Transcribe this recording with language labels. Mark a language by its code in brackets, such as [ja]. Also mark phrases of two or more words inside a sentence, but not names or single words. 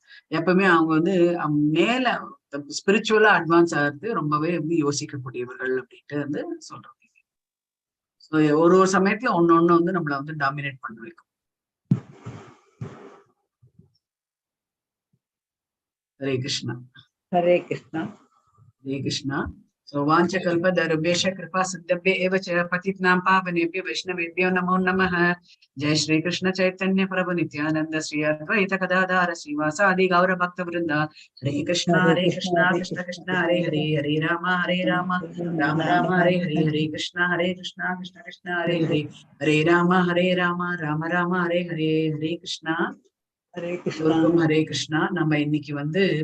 [ta] எப்பவுமே அவங்க வந்து மேல ஸ்பிரிச்சுவலா அட்வான்ஸ் ஆகிறது ரொம்பவே வந்து யோசிக்கக்கூடியவர்கள் அப்படின்ட்டு வந்து சொல்றாங்க. ஒரு ஒரு சமயத்துல ஒன்னொன்னு வந்து நம்மள வந்து டாமினேட் பண்ண வைக்கும். ஹரே கிருஷ்ணா. ஹரே கிருஷ்ணா. ஹரே கிருஷ்ணா. [sa] So वाञ्छकल्पतरुभ्यश्च कृपा सिद्धभ्य एव च पतितानां पावनेभ्यो वैष्णवेभ्यो नमो नमः। जय श्री कृष्ण चैतन्य प्रभु नित्यानंद श्री अद्वैत गदाधर श्रीवासादि गौर भक्त वृंद। हरे कृष्णा कृष्ण कृष्ण हरे हरे, हरे राम राम राम हरे हरे, हरे कृष्ण कृष्ण हरे हरे, हरे राम राम हरे हरे, हरे कृष्णा. [ta] ஹரே கிருஷ்ணா. ஹரே கிருஷ்ணா. நம்ம இன்னைக்கு வந்து